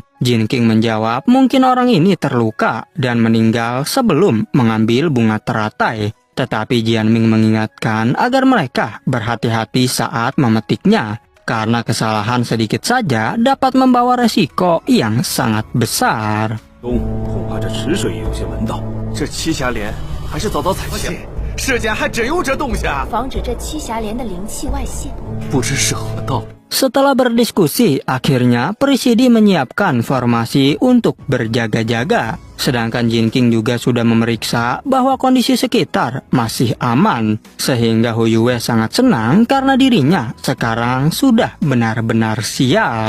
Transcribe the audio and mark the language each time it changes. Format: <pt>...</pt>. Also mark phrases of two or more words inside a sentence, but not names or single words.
<id>Jin King menjawab mungkin orang ini terluka dan meninggal sebelum mengambil bunga teratai. Tetapi Jianming mengingatkan agar mereka berhati-hati saat memetiknya, karena kesalahan sedikit saja dapat membawa resiko yang sangat besar.</id> <zh>世间还真有这东西啊！防止这栖霞莲的灵气外泄，不知是何道。</zh> <id>Setelah berdiskusi, akhirnya Presidi menyiapkan formasi untuk berjaga-jaga. Sedangkan Jin King juga sudah memeriksa bahwa kondisi sekitar masih aman. Sehingga Hu Yue sangat senang karena dirinya sekarang sudah benar-benar siap.</id>